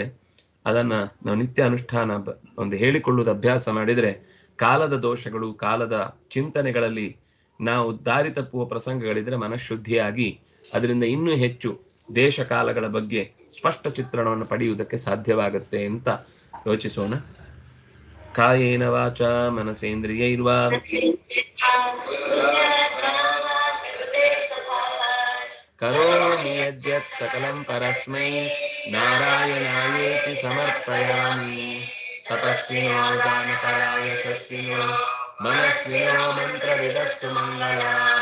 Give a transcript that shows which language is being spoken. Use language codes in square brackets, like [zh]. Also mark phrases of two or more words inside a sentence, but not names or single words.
[kn] ಅದನ್ನ ನಾವು ನಿತ್ಯ ಅನುಷ್ಠಾನ ಒಂದು ಹೇಳಿಕೊಳ್ಳುವುದು ಅಭ್ಯಾಸ ಮಾಡಿದರೆ ಕಾಲದ ದೋಷಗಳು, ಕಾಲದ ಚಿಂತನೆಗಳಲ್ಲಿ ನಾವು ದಾರಿ ತಪ್ಪುವ ಪ್ರಸಂಗಗಳಿದ್ರೆ ಮನಃಶುದ್ಧಿಯಾಗಿ ಅದರಿಂದ ಇನ್ನೂ ಹೆಚ್ಚು ದೇಶ ಕಾಲಗಳ ಬಗ್ಗೆ ಸ್ಪಷ್ಟ ಚಿತ್ರಣವನ್ನು ಪಡೆಯುವುದಕ್ಕೆ ಸಾಧ್ಯವಾಗುತ್ತೆ ಅಂತ ಯೋಚಿಸೋಣ. [sa] ಕಾಯೇನ ವಾಚ ಮನಸೇಂದ್ರಿಯೈರ್ವಾ ಕರೋಮಿ ಯದ್ಯತ್ ಸಕಲಂ ಪರಸ್ಮೈ ನಾರಾಯಣಾಯೇತಿ ಸಮರ್ಪಯಾಮಿ. ತಪಸ್ವಿನೋ ದಾನಪರಾಯ ಯಶಸ್ವಿನೋ ಮನಸ್ವಿನೋ ಮಂತ್ರವಿದಸ್ತು ಮಂಗಲಾಃ.